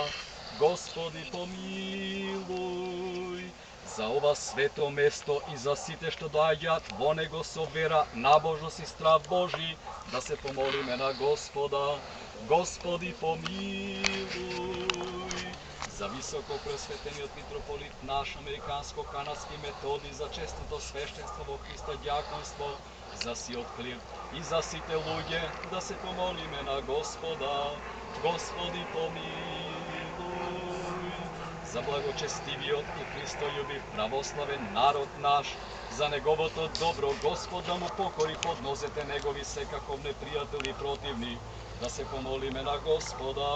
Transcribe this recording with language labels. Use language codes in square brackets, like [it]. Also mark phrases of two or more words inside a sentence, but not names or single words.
[mk] Господи, помилуј. За ова свето место и за сите што доаѓаат во него со вера, набожност и страв Божи, да се помолиме на Господа. Господи, помилуј. за високо пресветениот митрополит наш американско-канадски методи, за честито свештенство во Христа дјаконство, за сиот клир и за сите луѓе, да се помолиме на Господа. Господи, помилуј. За благочестивиот и Христољубив православен народ наш, за неговото добро, Господ да му покори под нозете негови секаков непријател и противник, да се помолиме на Господа.